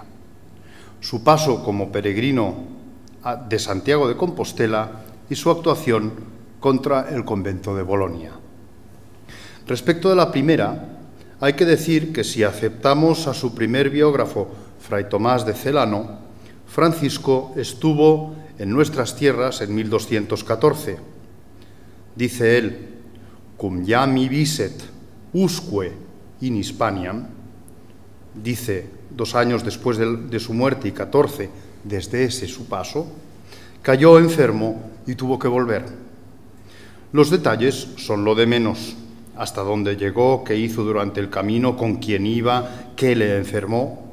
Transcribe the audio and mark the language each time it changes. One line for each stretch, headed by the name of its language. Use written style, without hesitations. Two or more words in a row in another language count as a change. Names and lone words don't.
Spanish: Su paso como peregrino de Santiago de Compostela y su actuación contra el convento de Bolonia. Respecto de la primera, hay que decir que si aceptamos a su primer biógrafo, Fray Tomás de Celano, Francisco estuvo en nuestras tierras en 1214. Dice él:
Latin: cum iam viset usque in Hispaniam,
Spanish: dice 2 años después de su muerte y 14 desde ese su paso, cayó enfermo y tuvo que volver. Los detalles son lo de menos. hasta dónde llegó, qué hizo durante el camino, con quién iba, qué le enfermó.